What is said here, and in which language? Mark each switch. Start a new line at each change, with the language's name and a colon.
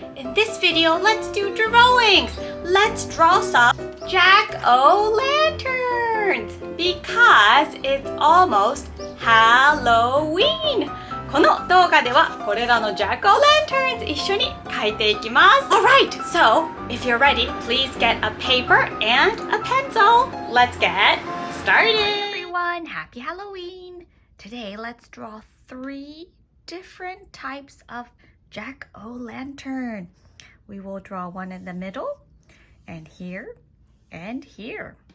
English: In this video, let's do drawings. Let's draw some Jack-O-Lanterns because it's almost Halloween.
Japanese: この動画ではこれらの Jack-O-Lanterns 一緒に描いていきます。
English: Alright, so if you're ready, please get a paper and a pencil. Let's get started. Hey everyone, happy Halloween. Today, let's draw 3 different types of Jack-O-Lantern. We will draw one in the middle, and here, and here.